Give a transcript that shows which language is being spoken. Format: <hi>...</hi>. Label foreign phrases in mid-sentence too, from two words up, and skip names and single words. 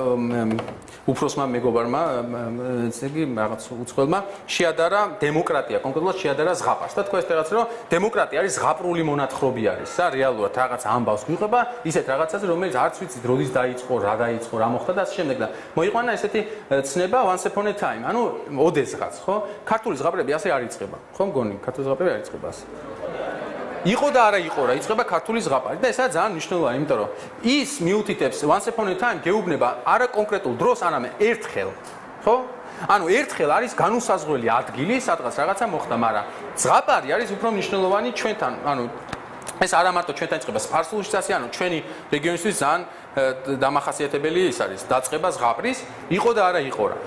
<ka>უფროსმა მეგობარმა ესე იგი რაღაც უცხოელმა შეადარა დემოკრატია, კონკრეტულად შეადარა ზღაპარს და თქვა ეს რაღაც რომ დემოკრატია არის ზღაპრული მონათხრობი არის, რეალურად რაღაც ამბავს გვიყვება, ისეთ რაღაცაზე რომელიც არც ვიცით როდის დაიწყო, რა დაიწყო, რა მოხდა და ასე შემდეგ და მოიყვანა ესეთი ცნება</ka> <en>once upon a time,</en> <ka>ანუ ოდესღაც, ხო? ქართული ზღაპრები ასე არ იწყება, ხო მგონი? ქართული ზღაპრები არ იწყება ასე. იყო და არა იყო რა, იწყება ქართული ზღაპარი და ესაა ძალიან მნიშვნელოვანი, იმიტომ რომ ის მიუთითებს</ka> <en>once upon a time</en> <ka>გეუბნება არა კონკრეტულ დროს, არამედ ერთხელ, ხო? ანუ ერთხელ არის განუსაზღვრელი ადგილი, სადღაც რაღაცა მოხდა, მაგრამ ზღაპარი არის უფრო მნიშვნელოვანი ჩვენთან, ანუ ეს არა მარტო ჩვენთან იწყება სპარსულშიც ასე, ანუ ჩვენი რეგიონისთვის ძალიან დამახასიათებელი ის არის დაწყება ზღაპრის, იყო და არა იყო რა.</ka>